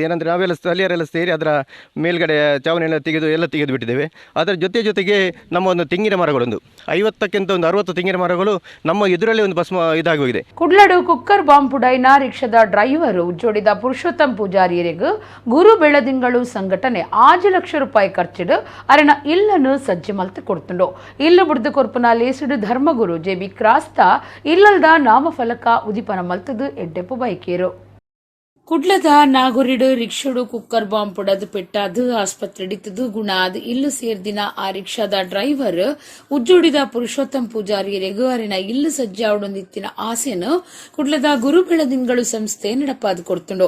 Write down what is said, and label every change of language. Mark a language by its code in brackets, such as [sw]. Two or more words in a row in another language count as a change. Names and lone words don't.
[kn] ಏನಂದರೆ ನಾವೆಲ್ಲ ಸ್ಥಳೀಯರೆಲ್ಲ ಸೇರಿ ಅದರ ಮೇಲ್ಗಡೆ ಚಾವಣಿಯೆಲ್ಲ ತೆಗೆದು ಬಿಟ್ಟಿದ್ದೇವೆ. ಅದರ ಜೊತೆಗೆ ನಮ್ಮ ಒಂದು ತೆಂಗಿನ ಮರಗಳೊಂದು 50ಕ್ಕಿಂತ ಒಂದು 60 ತೆಂಗಿನ ಮರಗಳು ನಮ್ಮ ಎದುರಲ್ಲಿ ಒಂದು ಭಸ್ಮ ಇದಾಗಿ ಹೋಗಿದೆ. [tcy] ಕುಡ್ಲಡು ಕುಕ್ಕರ್ ಬಾಂಬ್ ಪುಡೈನ ರಿಕ್ಷಾದ ಡ್ರೈವರು ಜೋಡಿದ ಪುರುಷೋತ್ತಮ್ ಪೂಜಾರಿಯರಿಗೂ ಗುರು ಬೆಳದಿಂಗಳು ಸಂಘಟನೆ 5 ಲಕ್ಷ ರೂಪಾಯಿ ಖರ್ಚಿಡು ಅರಣ ಇಲ್ಲನ್ನು ಸಜ್ಜೆ ಮಲ್ತು ಕೊಡ್ತುಂಡು. ಇಲ್ಲು ಬುಡ್ದು ಕೊರ್ಪುನ ಲೇಸುಡು ಧರ್ಮಗುರು ಜೆಬಿ ಕ್ರಾಸ್ತ ಇಲ್ಲಲ್ದ ನಾಮಫಲಕ ಉದಿಪನ ಮಲ್ತದು ಎಡ್ಡೆಪ್ಪು ಬೈಕೇರು. ಕುಡ್ಲದ ನಾಗುರಿಡು ರಿಕ್ಷಾಡು ಕುಕ್ಕರ್ ಬಾಂಬ್ ಪೊಡದು ಪೆಟ್ಟಾದು ಆಸ್ಪತ್ರೆ ಹಿಡಿತದು ಗುಣಾದ್ ಇಲ್ಲು ಸೇರ್ದಿನ ಆ ರಿಕ್ಷಾದ ಡ್ರೈವರ್ ಉಜ್ಜೋಡಿದ ಪುರುಷೋತ್ತಮ್ ಪೂಜಾರಿಯರಿಗೂ ಅರಿನ ಇಲ್ಲು ಸಜ್ಜಾವಡೊಂದಿತ್ತಿನ ಆಸೆನು ಕುಡ್ಲದ ಗುರು ಬೆಳದಿಂಗಳು ಸಂಸ್ಥೆ ನಡಪಾದು ಕೊಡ್ತುಂಡು.